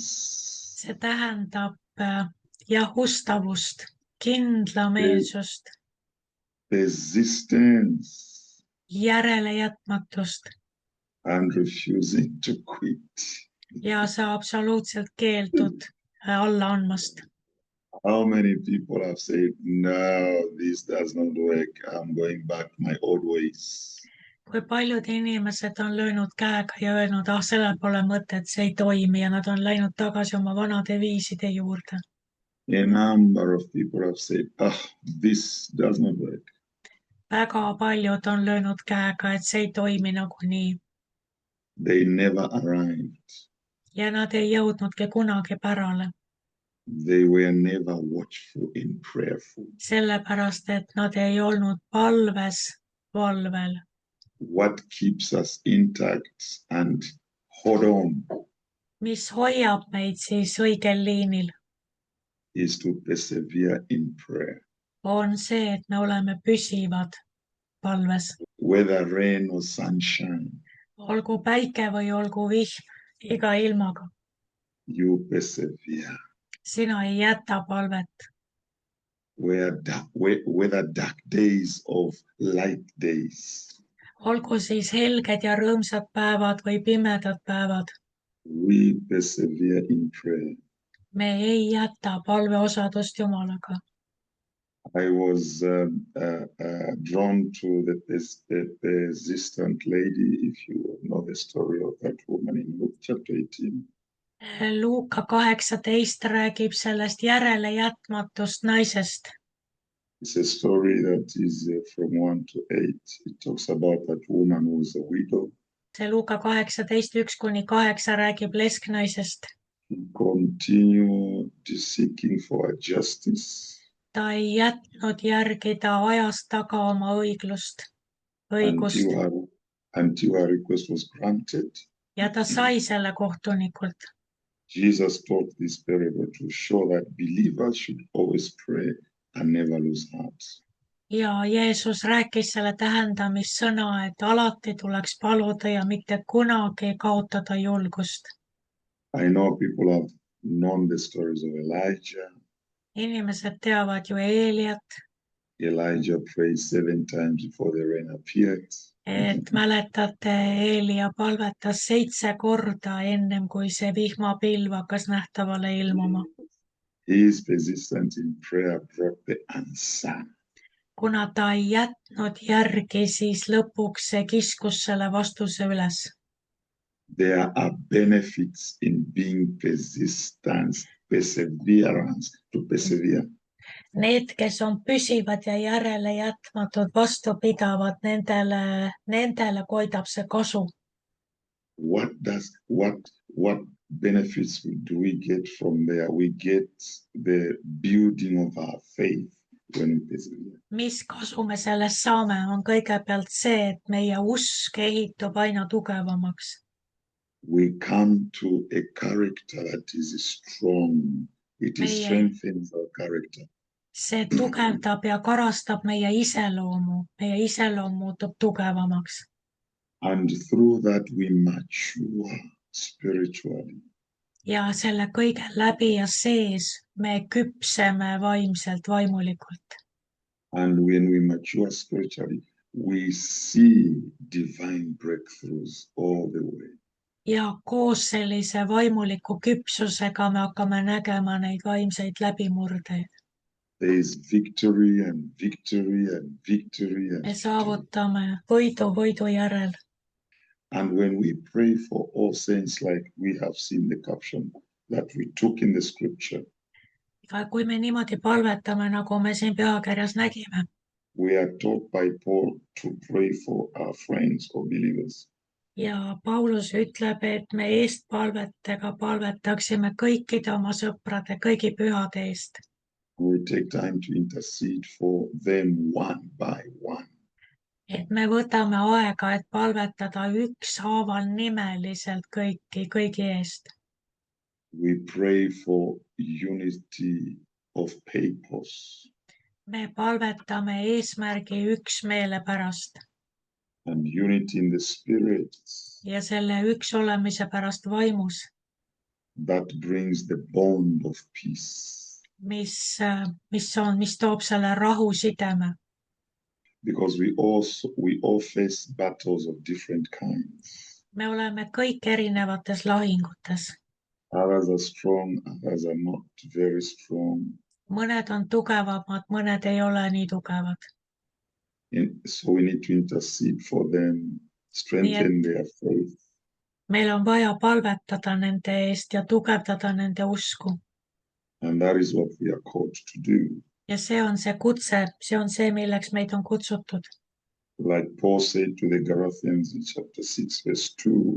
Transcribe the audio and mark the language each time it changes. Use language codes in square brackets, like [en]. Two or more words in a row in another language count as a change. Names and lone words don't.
[et] See tähendab ustavust, kindlameelsust, [en] Persistence [et] järelejätmatust [en] and refusing to quit. [et] ja sa absoluutselt keeldud alla andmast. [en] How many people have said, no, this does not work. I'm going back to my old ways. [et] Kui paljud inimesed on löönud käega ja öelnud, sellel pole mõtet, see ei toimi ja nad on läinud tagasi oma vanade viiside juurde. [en] A number of people have said, this does not work. [et] Väga paljud on löönud käega, et see ei toimi nagunii. [en] They never arrived. [et] Ja nad ei jõudnudki kunagi pärale. [en] They were never watchful and prayerful. [et] Sellepärast, et nad ei olnud palves, valvel. [en] What keeps us intact and hold on [et] Mis hoiab meid siis õigel liinil, [en] is to persevere in prayer. [et] on see, et me oleme püsivad palves. [en] Whether rain or sunshine, [et] Olgu päike või olgu vihm, iga ilmaga. [en] you persevere. [et] Sina ei jäta palvet. [en] Whether dark days or light days, [et] Olgu siis helged ja rõõmsad päevad või pimedad päevad. [en] we persevere in prayer. [et] me ei jäta palveosadust Jumalaga. [en] I was drawn to the persistent lady, if you know the story of that woman in Luke chapter 18. [et] Luuka 18 räägib sellest järelejätmatust naisest. [en] It's a story that is from 1 to 8. It talks about that woman who was a widow. [et] See Luuka 18:1-8 räägib lesknaisest. [en] He continued seeking for justice. [et] Ta ei jätnud järgida ajast taga oma õigust. [en] Until her request was granted. [et] Ja ta sai selle kohtunikult. [en] Jesus taught this parable to show that believers should always pray and never lose heart. [et] Ja Jeesus rääkis selle tähendamissõna, et alati tuleks paluda ja mitte kunagi kaotada julgust. [en] I know people have known the stories of Elijah. [et] Inimesed teavad ju Eeliat. [en] Elijah prayed 7 times before the rain appeared. [et] Et mäletate, Eelia palvetas 7 korda ennem kui see vihmapilv hakkas nähtavale ilmuma. [en] His persistence in prayer brought the answer. [et] Kuna ta ei jätnud järgi, siis lõpuks see kiskus selle vastuse üles. [en] There are benefits in being perseverance, to persevere. [et] Need, kes on püsivad ja järele jätmatud vastupidavad, nendele koidab see kasu. [en] What benefits do we get from there? We get the building of our faith when we persevere. [et] Mis kasu me sellest saame, on kõigepealt see, et meie usk ehitub aina tugevamaks. [en] We come to a character that is strong. It strengthens our character. [et] See tugevdab ja karastab meie iseloomu. Meie iseloom muutub tugevamaks. [en] And through that we mature spiritually. [et] Ja selle kõige läbi ja sees me küpseme vaimselt, vaimulikult. [en] And when we mature spiritually, we see divine breakthroughs all the way. [et] Ja koos sellise vaimuliku küpsusega me hakkame nägema neid vaimseid läbimurdeid. [en] There is victory and victory and victory and [et] me saavutame võidu järel. [en] And when we pray for all saints, like we have seen the caption that we took in the scripture, [et] kui me niimoodi palvetame, nagu me siin pühakirjas nägime, [en] we are taught by Paul to pray for our friends or believers. [et] Ja Paulus ütleb, et me eestpalvetega palvetaksime kõikide oma sõprade, kõigi pühade eest. [en] We take time to intercede for them one by one. [et] Et me võtame aega, et palvetada ükshaaval nimeliselt kõigi eest. [en] We pray for unity of purpose. [et] Me palvetame eesmärgi üksmeele pärast. [en] And unity in the spirit. [et] Ja selle üks olemise pärast vaimus. [en] That brings the bond of peace. [et] Mis toob selle rahusideme. [en] Because we all face battles of different kinds. [et] Me oleme kõik erinevates lahingutes. [en] Others are strong, others are not very strong. [et] Mõned on tugevamad, mõned ei ole nii tugevad. [en] So we need to intercede for them, strengthen their faith. [et] Meil on vaja palvetada nende eest ja tugevdada nende usku. [en] And that is what we are called to do. [et] Ja see on see kutse, see on see, milleks meid on kutsutud. [en] Like Paul said to the Galatians in chapter 6, verse 2.